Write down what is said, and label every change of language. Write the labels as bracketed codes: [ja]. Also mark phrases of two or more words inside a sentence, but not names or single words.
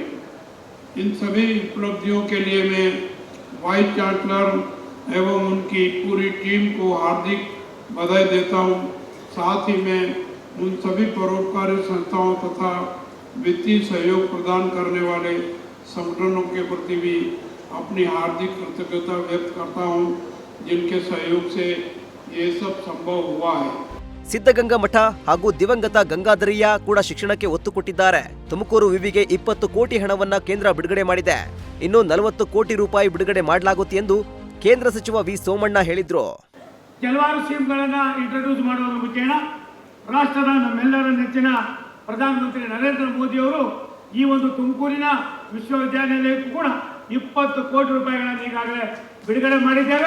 [hi] इन सभी उपलब्धियों के लिए मैं [en] vice chancellor [hi] एवं उनकी पूरी टीम को हार्दिक बधाई देता हूं. साथ ही मैं उन सभी परोपकारी संस्थाओं तथा वित्तीय सहयोग प्रदान करने वाले संगठनों के प्रति भी अपनी हार्दिक कृतज्ञता व्यक्त करता हूं, जिनके सहयोग से ये सब संभव हुआ है. [kn] ಸಿದ್ಧಗಂಗಾ ಮಠ ಹಾಗೂ ದಿವಂಗತ ಗಂಗಾಧರಯ್ಯ ಕೂಡ ಶಿಕ್ಷಣಕ್ಕೆ ಒತ್ತು ಕೊಟ್ಟಿದ್ದಾರೆ. ತುಮಕೂರು ವಿವಿಗೆ 20 ಕೋಟಿ ಹಣವನ್ನ ಕೇಂದ್ರ ಬಿಡುಗಡೆ ಮಾಡಿದೆ. ಇನ್ನು 40 ಕೋಟಿ ರೂಪಾಯಿ ಬಿಡುಗಡೆ ಮಾಡಲಾಗುತ್ತೆ ಎಂದು ಕೇಂದ್ರ ಸಚಿವ ವಿ ಸೋಮಣ್ಣ ಹೇಳಿದ್ರು. ಕೆಲವಾರು [en] schemeಗಳನ್ನ introduce [kn] ಮಾಡುವುದರ ಮುಖೇನ ರಾಷ್ಟ್ರದ ನಮ್ಮೆಲ್ಲರ ನೆಚ್ಚಿನ ಪ್ರಧಾನಮಂತ್ರಿ ನರೇಂದ್ರ ಮೋದಿ ಅವರು ಈ ಒಂದು ತುಮಕೂರಿನ ವಿಶ್ವವಿದ್ಯಾನಿಲಯಕ್ಕೂ ಕೂಡ 20 ಕೋಟಿ ರೂಪಾಯಿಗಳನ್ನು ಈಗಾಗಲೇ ಬಿಡುಗಡೆ ಮಾಡಿದ್ದೇವೆ.